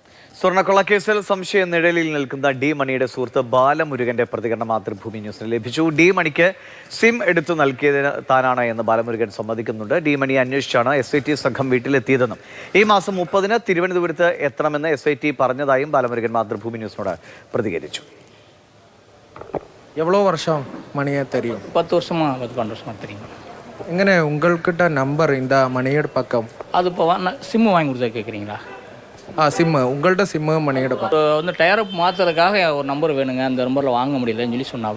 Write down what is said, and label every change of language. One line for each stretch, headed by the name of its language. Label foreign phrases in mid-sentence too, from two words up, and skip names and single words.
Malayalam: സ്വർണ്ണക്കൊള്ളക്കേസിൽ സംശയ നിഴലിൽ നിൽക്കുന്ന ഡി മണിയുടെ സുഹൃത്ത് ബാലമുരുകന്റെ പ്രതികരണം മാതൃഭൂമി ന്യൂസിന് ലഭിച്ചു. ഡി മണിക്ക് സിം എടുത്തു നൽകിയതിന് താനാണ് എന്ന് ബാലമുരുകൻ സമ്മതിക്കുന്നുണ്ട്. ഡി മണിയെ അന്വേഷിച്ചാണ് SIT സംഘം വീട്ടിലെത്തിയതെന്നും ഈ മാസം 30-ന് തിരുവനന്തപുരത്ത് എത്തണമെന്ന് SIT പറഞ്ഞതായും ബാലമുരുകൻ മാതൃഭൂമി ന്യൂസിനോട് പ്രതികരിച്ചു.
Tamil: எவ்வளோ வருஷம் மணியை தெரியும்? 10 வருஷமா 12 வருஷமா தெரியும். எங்கண்ணே உங்கள்கிட்ட நம்பர் இந்த மணியோட பக்கம்? அது இப்போ சிம்மு வாங்கி கொடுத்தா கேட்குறீங்களா? சிம்மு உங்கள்கிட்ட சிம்மு மணியோட பக்கம் வந்து டயரப் மாற்றுறதுக்காக ஒரு நம்பர் வேணுங்க, அந்த நம்பரில் வாங்க முடியலன்னு சொல்லி சொன்னா.